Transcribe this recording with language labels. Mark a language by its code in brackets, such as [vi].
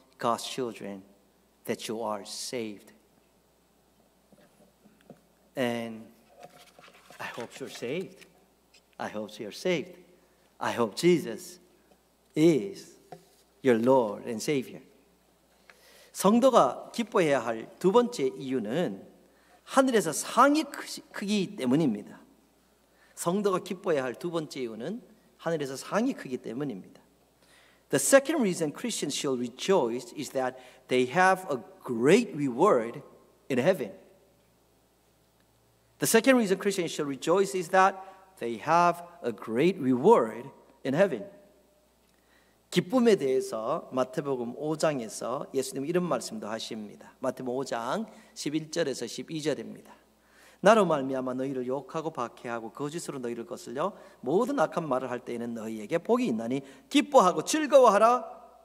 [en] God's children that you are saved. And I hope you're saved. I hope you're saved. I hope Jesus is your Lord and Savior. [ko] 성도가 기뻐해야 할 두 번째 이유는 하늘에서 상이 크기 때문입니다. 성도가 기뻐해야 할 두 번째 이유는 하늘에서 상이 크기 때문입니다. [en] The second reason Christians should rejoice is that they have a great reward in heaven. The second reason Christians should rejoice is that they have a great reward in heaven. [ko] 기쁨에 대해서 마태복음 5장에서 예수님 이런 말씀도 하십니다. 마태복음 5장 11절에서 12절입니다. 나로 말미암아 너희를 욕하고 박해하고 거짓으로 너희를 거슬려 모든 악한 말을 할 때에는 너희에게 복이 있나니 기뻐하고 즐거워하라.